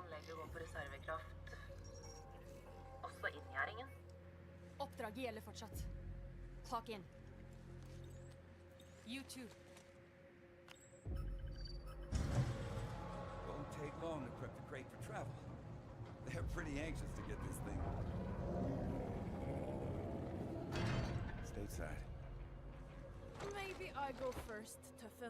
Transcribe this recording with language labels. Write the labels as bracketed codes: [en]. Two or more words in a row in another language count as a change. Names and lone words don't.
[no] å gå på reservekraft også inngjerdingen. Oppdraget gjelder fortsatt. Tak inn. [en] You too. Won't take long to prep the crate for travel. They're pretty anxious to get this thing stateside. Maybe I go first, Tuffen.